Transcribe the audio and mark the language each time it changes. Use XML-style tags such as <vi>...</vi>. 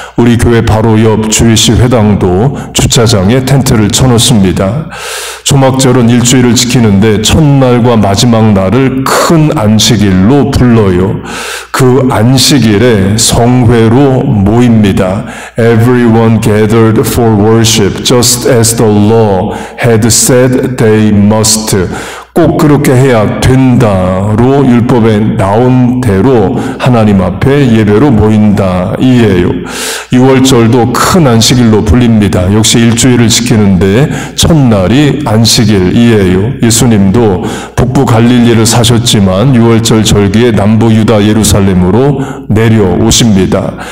<ko>우리 교회 바로 옆 주일시 회당도 주차장에 텐트를 쳐놓습니다. 초막절은 일주일을 지키는데 첫날과 마지막 날을 큰 안식일로 불러요. 그 안식일에 성회로 모입니다.</ko> <en>Everyone gathered for worship, just as the law had said they must.</en> <ko>꼭 그렇게 해야 된다로 율법에 나온 대로 하나님 앞에 예배로 모인다 이에요. 6월절도 큰 안식일로 불립니다. 역시 일주일을 지키는데 첫날이 안식일이에요. 예수님도 북부 갈릴리를 사셨지만 6월절 절기에 남부 유다 예루살렘으로 내려오십니다.</ko>